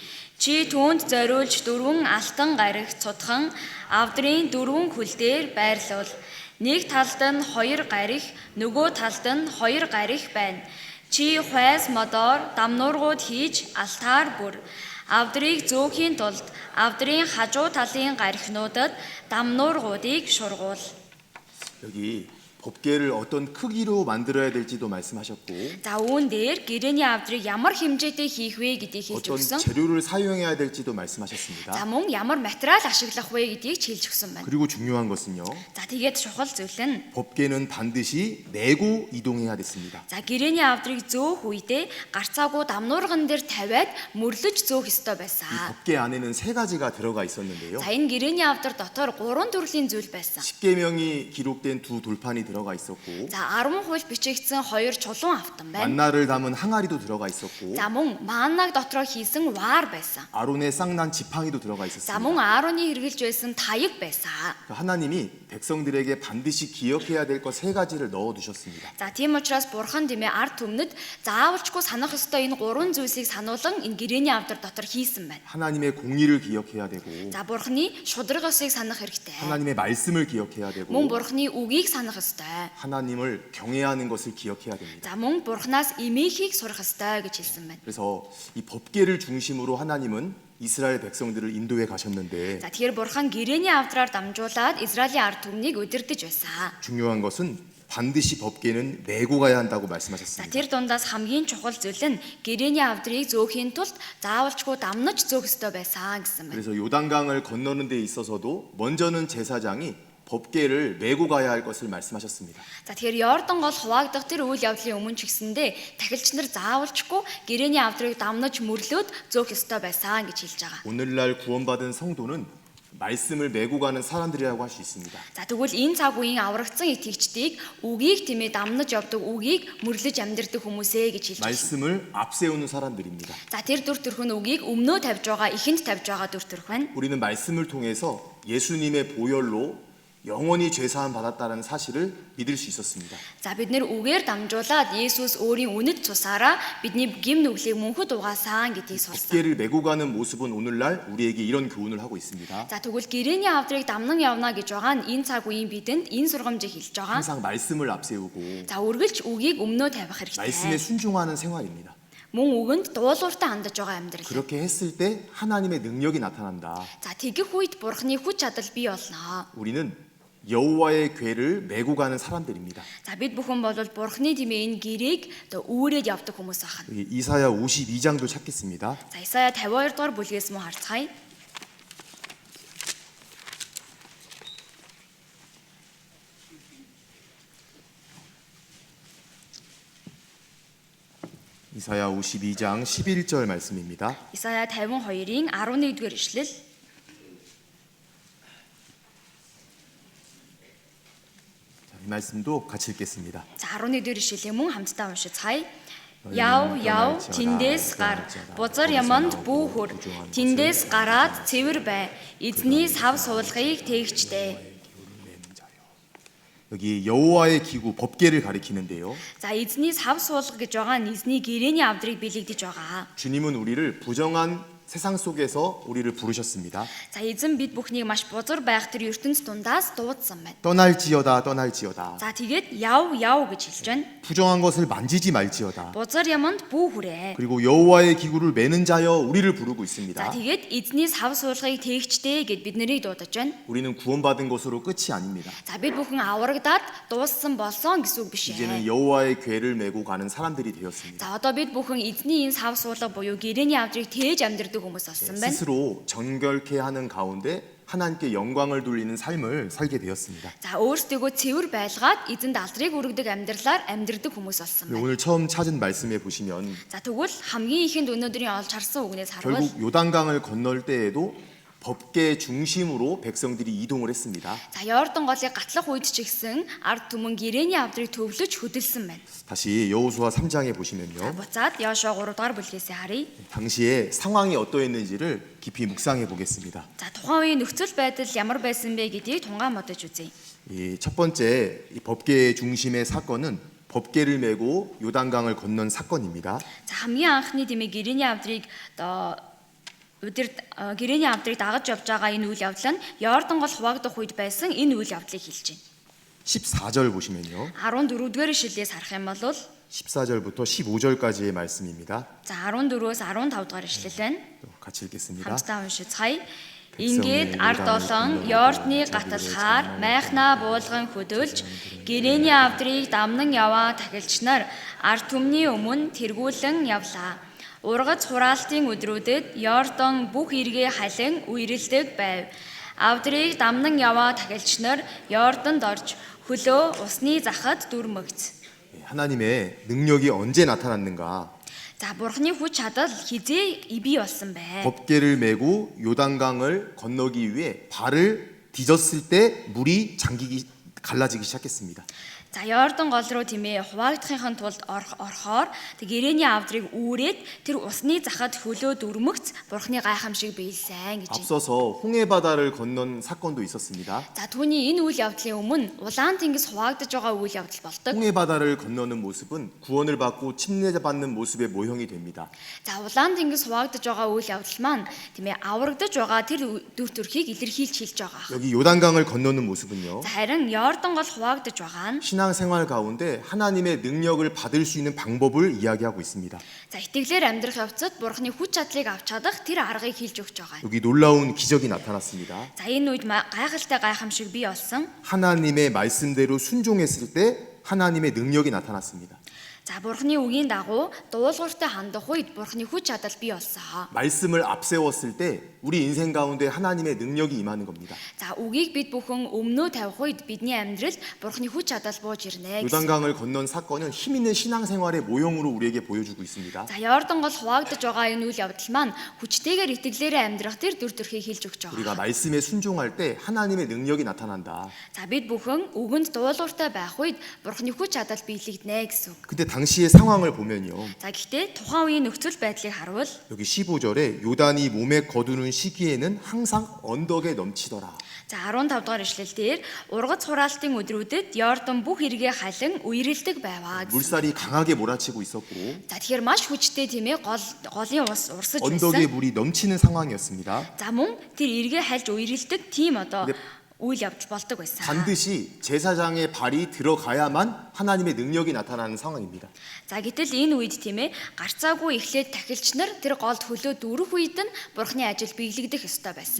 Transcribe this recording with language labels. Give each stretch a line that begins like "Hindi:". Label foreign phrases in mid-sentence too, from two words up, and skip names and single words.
Mongolian: Чи түүнд зориулж 4 алтан гариг цутхан авдрын 4 хөл дээр байрлуул. Нэг талд нь 2 гариг, нөгөө талд нь 2 гариг байна. Чи хуйс модоор дамнуургууд хийж алтаар бүр. Авдрыг зөөхийн тулд авдрын хажуу талын гарихнуудад дамнуургуудыг шургуул.
Korean: 여기 법궤를 어떤 크기로 만들어야 될지도 말씀하셨고
Mongolian: За үүн дээр гэрээний авдрыг ямар хэмжээтэй хийх вэ гэдгийг хэлж
Korean: 어떤
Mongolian: өгсөн.
Korean: 재료를 사용해야 될지도 말씀하셨습니다.
Mongolian: За мөн ямар материал ашиглах вэ гэдгийг ч хэлж өгсөн байна.
Korean: 그리고 중요한 것은요.
Mongolian: За тэгээд чухал зүйл нь
Korean: 법궤는 반드시 메고 이동해야 됐습니다.
Mongolian: за гэрээний авдрыг зөөх үедээ гарцаагүй дамнуурган дээр тавиад мөрлөж зөөх ёстой байсан.
Korean: 법궤 안에는 세 가지가 들어가 있었는데요.
Mongolian: За энэ гэрээний авдар дотор 3 төрлийн зүйл байсан.
Korean: 십계명이 기록된 두 돌판이 들어가 있었고
Mongolian: За 10 хууль бичигдсэн 2 чулуун автан байна.
Korean: 만나를 담은 항아리도 들어가 있었고
Mongolian: За мөн маанаг дотроо хийсэн ваар байсан.
Korean: 아론의 쌍난 지팡이도 들어가
Mongolian: За
Korean: 있었습니다.
Mongolian: мөн Аароны хэрэгжилж байсан таяг байсан.
Korean: 하나님이 백성들에게 반드시 기억해야 될 것 세 가지를 넣어 두셨습니다.
Mongolian: За тийм учраас бурхан тиймээ ард түмнэд заавалчгүй санах ёстой энэ 3 зүйлсийг сануулan энэ гэрээний авдар дотор хийсэн байна.
Korean: 하나님의 공의를 기억해야 되고
Mongolian: За бурханы шудраг ёсыг санах хэрэгтэй.
Korean: 하나님의 말씀을 기억해야 되고
Mongolian: Мөн бурханы үгийг санах ёстой.
Korean: 하나님을 경외하는 것을 기억해야 됩니다.
Mongolian: За мөн бурханаас эмээхийг сурах ёстой гэж хэлсэн байна.
Korean: 그래서 이 법계를 중심으로 하나님은 이스라엘 백성들을 인도해 가셨는데
Mongolian: За тэгэхээр бурхан гэрээний авдраар дамжуулаад Израилийн ард түмнийг удирдах байсан.
Korean: 중요한 것은 반드시 법계는 메고 가야 한다고
Mongolian: За
Korean: 말씀하셨습니다.
Mongolian: тэр дундаас хамгийн чухал зүйл нь гэрээний авдрыг зөөхийн тулд заавалчгүй дамнаж зөөх ёстой байсан гэсэн байна.
Korean: 그래서 요단강을 건너는 데 있어서도 먼저는 제사장이 법계를 메고 가야 할 것을 말씀하셨습니다.
Mongolian: За тэгэхээр Йордан гол хуваагдах тэр үйл явдлын өмнө ч гэсэндээ тахилч нар заавалчгүй гэрээний авдрыг дамнаж мөрлөөд зөөх ёстой байсан гэж хэлж байгаа.
Korean: 오늘날 구원받은 성도는 말씀을 메고 가는 사람들이라고 할 수 있습니다.
Mongolian: За тэгвэл энэ цаг үеийн аврагдсан итгэгчдийг үгийг тиймээ дамнаж явдаг үгийг мөрлөж амьдрэх хүмүүсээ гэж хэлж байна.
Korean: 말씀을 앞세우는 사람들입니다.
Mongolian: За тэр дүр төрх нь үгийг өмнөө тавьж байгаа, ихэнд тавьж байгаа дүр төрх байна.
Korean: 우리는 말씀을 통해서 예수님의 보혈로 영원히 죄사함 받았다는 사실을 믿을 수 있었습니다.
Mongolian: За бид нэр үгээр дамжуулаад Есүс өөрийн үнэт цусаараа бидний гим нүглийг мөнхөд угаасан гэдгийг сурсан.
Korean: 법계를 메고 가는 모습은 오늘날 우리에게 이런 교훈을 하고 있습니다.
Mongolian: За тэгвэл гэрээний авдрыг дамнан явна гэж байгаа нь энэ цаг үеийн бидэнд энэ сургамжийг хэлж байгаа.
Korean: 항상 말씀을 앞세우고
Mongolian: За үргэлж үгийг өмнөө тавих
Korean: 말씀에
Mongolian: хэрэгтэй.
Korean: 순종하는 생활입니다.
Mongolian: Мөн үгэнд дуулууртай хандаж байгаа амьдрал.
Korean: 그렇게 했을 때 하나님의 능력이 나타난다.
Mongolian: За тэгэх үед бурхны хүч чадал бий болно.
Korean: 우리는 여호와의 궤를 메고 가는 사람들입니다.
Mongolian: За бид бүхэн бол бурхны тиймээ энэ гэрээг одоо үүрээд явдаг хүмүүс ахна.
Korean: 여기 이사야 52장도 찾겠습니다.
Mongolian: За Исая 52 дугаар бүлгээс мөн харцгаая.
Korean: 이사야 52장 11절 말씀입니다.
Mongolian: Исая 52-ийн 11-р ишлэл.
Korean: 이 말씀도 같이 읽겠습니다.
Mongolian: За 11-р ишлэлийг мөн хамтдаа уншицгаая. Яв тэндээс гар бузар яманд бүү хөр тэндээс гараад цэвэр бай эзний сав суулгыг тээгчтэй.
Korean: 여기 여호와의 기구 법궤를 가리키는데요.
Mongolian: За эзний сав суулга гэж байгаа нь эзний гэрээний авдрыг билэгдэж байгаа.
Korean: 주님은 우리를 부정한 세상 속에서 우리를 부르셨습니다.
Mongolian: За эзэн бид бүхнийг маш бузар байх тэр ертөнц дундаас дуудсан байна.
Korean: 떠날지어다 떠날지어다.
Mongolian: За тэгээд яв гэж хэлж байна.
Korean: 부정한 것을 만지지 말지어다.
Mongolian: Бузар яманд бүү хүрээ.
Korean: 그리고 여호와의 기구를 매는 자여 우리를 부르고
Mongolian: За
Korean: 있습니다.
Mongolian: тэгээд эзний сав суулгыг тээгчтэй гэд бид нарыг дуудаж байна.
Korean: 우리는 구원받은 것으로 끝이 아닙니다.
Mongolian: За бид бүхэн аврагдаад дууссан болсон гэсэн үг биш
Korean: 이제는 ээ. 여호와의 궤를 메고 가는 사람들이 되었습니다.
Mongolian: За одоо бид бүхэн эзний энэ сав суулга буюу гэрээний авдрыг тээж амьдрэх хүмүүс болсон байна.
Korean: 스스로 정결케 하는 가운데 하나님께 영광을 돌리는 삶을 살게 되었습니다.
Mongolian: За өөрсдөө цэвэр байлгаад эзэнд алдрыг өргөдөг амьдралаар амьдрэх хүмүүс болсон байна.
Korean: 오늘 처음 찾은 말씀에 보시면
Mongolian: За тэгвэл хамгийн ихэнд өнөөдрийн олж харсан үгнээс харвал
Korean: 결국 요단강을 건널 때에도 법계 중심으로 백성들이 이동을 했습니다.
Mongolian: за Йордан голыг гатлах үед ч гэсэн ард түмэн гэрээний авдрыг төвлөж хөдөлсөн байна.
Korean: 다시 여호수아 3장에 보시면요.
Mongolian: Буцаад Йошуа 3 дугаар бүлгээс харъя.
Korean: 당시에 상황이 어떠했는지를 깊이 묵상해 보겠습니다.
Mongolian: За тухайн үеийн нөхцөл байдал ямар байсан бэ гэдгийг тунгаан бодож үзье.
Korean: 이 첫 번째 이 법계 중심의 사건은 법계를 메고 요단강을 건넌 사건입니다.
Mongolian: За хамгийн анхны тиймээ гэрээний авдрыг одоо гэрээний авдрыг дагаж явж байгаа энэ үйл явдал нь Йордан гол хуваагдах үед байсан энэ үйл явдлыг хэлж байна.
Korean: 14절 보시면요.
Mongolian: 14-р ишлэлээс харах юм бол
Korean: 14절부터 15절까지의 말씀입니다.
Mongolian: за 14-өөс 15 дугаар ишлэл байна.
Korean: 같이 읽겠습니다.
Mongolian: Хамтдаа уншицгаая. Ингээд ард олон Йордны гаталхаар майхнаа буулган хөдөлж гэрээний авдрыг дамнан яваа тахилч нар ард түмний өмнө тэргүүлэн явлаа. Ургац хураалтын өдрүүдэд Йордан бүх эргээ халин үерэлдэг байв. Авдрыг дамнан яваа тахилч нар Йорданд орж хөлөө усны захад дүрмэгц.
Korean: 하나님의 능력이 언제 나타났는가?
Mongolian: За бурхны хүч чадал хизээ бий болсон бэ?
Korean: 법궤를 메고 요단강을 건너기 위해 발을 디뎠을 때 물이 갈라지기 시작했습니다.
Mongolian: За Йордан гол руу тиймээ хуваагдахын тулд орохоор тэг гэрээний авдрыг үүрээд тэр усны захад хөлөө дүрмэгц бурхны гайхамшиг биелсэн гэж.
Korean: 앞서서 홍해 바다를 건넌 사건도 있었습니다.
Mongolian: За түүний энэ үйл явдлын өмнө улаан тэнгис хуваагдаж байгаа үйл явдал болдог.
Korean: 홍해 바다를 건너는 모습은 구원을 받고 침례받는 모습의 모형이 됩니다.
Mongolian: За улаан тэнгис хуваагдаж байгаа үйл явдал маань тиймээ аврагдаж байгаа тэр дүр төрхийг илэрхийлж хэлж байгаа.
Korean: 여기 요단강을 건너는 모습은요.
Mongolian: За харин Йордан гол хуваагдаж байгаа нь
Korean: 신앙생활 가운데 하나님의 능력을 받을 수 있는 방법을 이야기하고 있습니다.
Mongolian: за итгэлээр амьдрах явцад бурхны хүч чадлыг авч чадах тэр аргыг хэлж өгч байгаа.
Korean: 여기 놀라운 기적이 나타났습니다.
Mongolian: За энэ үед гайхалтай гайхамшиг бий болсон.
Korean: 하나님의 말씀대로 순종했을 때 하나님의 능력이 나타났습니다.
Mongolian: За бурхны үгийн дагуу дуулууртай хандах үед бурхны хүч чадал бий болсон.
Korean: 말씀을 앞세웠을 때 우리 인생 가운데 하나님의 능력이 임하는 겁니다.
Mongolian: За үгийг бид бүхэн өмнөө тавих үед бидний амьдралд бурхны хүч чадал бууж ирнэ.
Korean: 요단강을 건넌 사건은 힘 있는 신앙생활의 모형으로 우리에게 보여주고 있습니다.
Mongolian: За Йордан гол хуваагдаж байгаа энэ үйл явдал маань хүчтэйгээр итгэлээрээ амьдрах тэр дүр төрхийг хэлж өгч
Korean: 우리가
Mongolian: байгаа.
Korean: 말씀에 순종할 때 하나님의 능력이 나타난다.
Mongolian: За бид бүхэн үгэнд дуулууртай байх үед бурхны хүч чадал биелэгдэнэ гэсэн үг.
Korean: 근데 당시의 상황을 보면요.
Mongolian: За гэхдээ тухайн үеийн нөхцөл байдлыг харуул
Korean: 여기 15절에 요단이 몸에 거두는 시기에는 항상 언덕에 넘치더라.
Mongolian: За 15 дугаар ишлэл дээр ургац хураалтын өдрүүдэд Йордан бүх эргээ халин үерэлдэг байваа гэсэн.
Korean: 물살이 강하게 몰아치고 있었고
Mongolian: За тэгэхээр маш хүчтэй тийм ээ голын ус урсаж
Korean: 언덕에
Mongolian: байсан.
Korean: 물이 넘치는 상황이었습니다.
Mongolian: За мөн тэр эргээ хальж үерэлдэг тийм одоо
Korean: 근데
Mongolian: үйл явж болдог байсан.
Korean: 반드시 제사장의 발이 들어가야만 하나님의 능력이 나타나는 상황입니다.
Mongolian: За гэтэл энэ үед тийм ээ гарцаагүй эхлээд тахилч нар тэр голд хөлөө дүүрэх үед нь бурхны ажил биелэгдэх ёстой байсан.